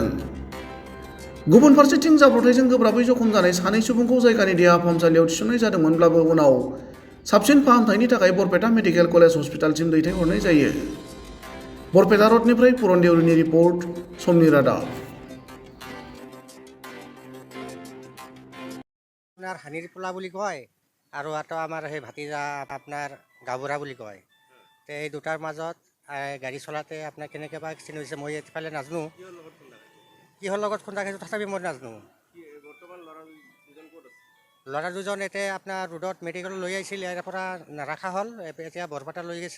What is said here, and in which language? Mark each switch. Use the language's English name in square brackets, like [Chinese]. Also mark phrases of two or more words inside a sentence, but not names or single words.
[Bodo] गुबुन फारसेथिं जाब्रबथायजों गोब्राबै जखम जानाय सानै सुबुंखौ जायगानि देहा फाहामसालियाव थिसननाय जादोंमोनब्लाबो उनाव साबसिन फाहामथायनि थाखाय बरपेटा मेडिकेल कलेज हस्पिटालसिम दैथायहरनाय जायो। बरपेटा रडनिफ्राय पुरन देउरिनि रिपर्ट, समनि रादाब। [Assamese] আপনার হানির পোলা বুলি কয় আৰু এটা আমাৰ সেই ভাতিজা আপোনাৰ গাবৰা বুলি কয়। তে এই দুটাৰ মাজত গাড়ী চলাতে আপোনাৰ কেনেকৈ বা এক্সিডেণ্ট হৈছে মই এইফালে নাজানো। কিহৰ লগত খুন্দা খাইছোঁ তথাপি মই নাজানো। ল'ৰা দুজন এতিয়া আপোনাৰ ৰোডত মেডিকেল লৈ আহিছিল, ইয়াৰ পৰা নাৰাখা হ'ল, এতিয়া বৰপেটা লৈ গৈছে।